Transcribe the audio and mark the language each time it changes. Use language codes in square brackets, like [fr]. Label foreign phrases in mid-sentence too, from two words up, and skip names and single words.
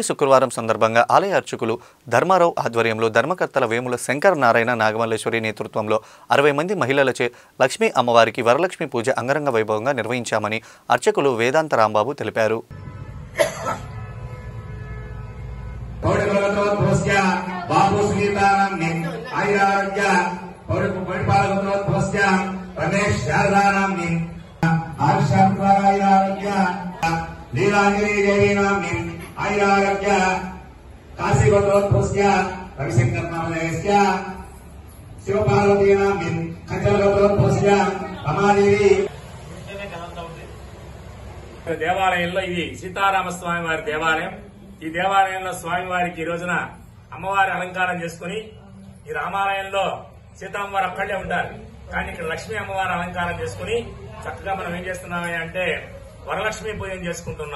[te] శుక్రవారం సందర్భంగా ఆలయ అర్చకులు ధర్మారావు ఆధ్వర్యంలో ధర్మకర్తల వేముల శంకర నారాయణ నాగమల్లేశ్వరి నేతృత్వంలో 60 మంది మహిళలచే లక్ష్మీ అమ్మవారికి వరలక్ష్మి పూజ అంగరంగ వైభవంగా నిర్వహించామని అర్చకులు వేదాంత రాంబాబు తెలిపారు. [sa] लीलांजलि देवी नाम्नी आयुरारोग्य काशी गोत्रोद्भवस्य रविशंकर नामधेयस्य शिवपार्वती नाम्नी खंचल गोत्रोद्भवस्य रमादेवी. [te] దేవాలయంలో ఇది సీతారామస్వామి వారి దేవాలయం. ఈ దేవాలయంలో స్వామివారికి ఈ రోజున అమ్మవారి అలంకారం చేసుకుని, ఈ రామాలయంలో సీతామ్మవారు అక్కడే ఉంటారు, కానీ ఇక్కడ లక్ష్మీ అమ్మవారి అలంకారం చేసుకుని చక్కగా మనం ఏం చేస్తున్నామని అంటే వరలక్ష్మి పూజను చేసుకుంటున్నాం.